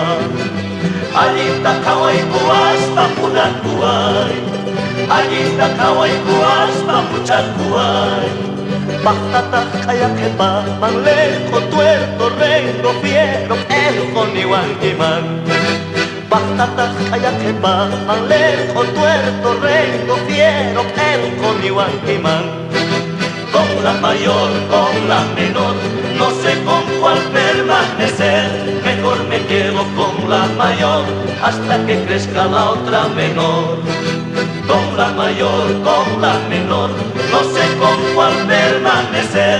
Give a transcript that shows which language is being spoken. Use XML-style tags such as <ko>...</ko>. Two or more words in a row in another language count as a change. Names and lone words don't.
<qu>Allinta qhawayku aspa munakuway, allinta qhawayku aspa muchakuway. Paqtataq qhayaqqa manleqo</qu> <es>tuerto rengo fiero</es> <qu>eqo niwankiman. Paqtataq qhayaqqa manleqo</qu> <es>tuerto rengo fiero</es> <qu>eqo niwankiman.</qu> <es>Con la mayor, con la menor, no sé con cuál permanecer. Mejor me quedo con la mayor hasta que crezca la otra menor. Con la mayor, con la menor, no sé con cuál permanecer.</es>